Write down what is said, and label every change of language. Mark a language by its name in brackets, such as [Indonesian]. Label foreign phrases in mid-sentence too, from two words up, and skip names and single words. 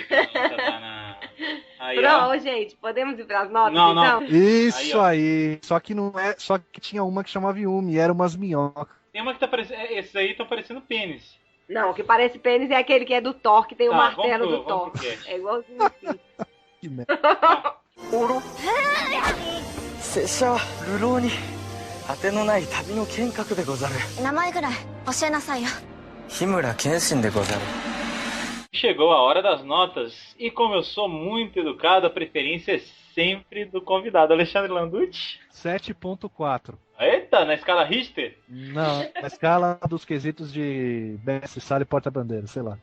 [Portuguese] Aí, pronto, gente, podemos ir pras notas, então? Isso aí. Só que não é. Só que tinha uma que chamava Yumi, era umas minhocas. Tem uma que tá parecendo. Esses aí estão parecendo pênis. Não, o que parece pênis é aquele que é do Thor, que tem o martelo do Thor. É igualzinho assim. Que merda. [Japanese] 拙者は流浪に果てのない旅の剣客でござる。名前ぐらい教えなさいよ。日村謙信でござる。 [Portuguese] Chegou a hora das notas e como eu sou muito educado, a preferência é sempre do convidado. Alexandre Landucci? 7.4. Eita, na escala Richter? Não, na escala dos quesitos de mestre sala e porta-bandeira, sei lá.